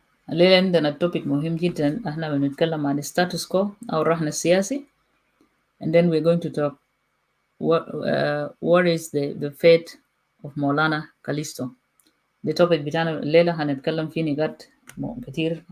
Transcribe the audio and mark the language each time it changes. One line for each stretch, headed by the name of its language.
Arabic: الليلة عندنا topic مهم جدا. احنا بنتكلم عن status quo أو الرهن السياسي.
English: And then we're going to talk what is the fate of Maulana Kalisto.
Arabic: The topic بتاعنا الليلة هنتكلم فيه نقاط كتير.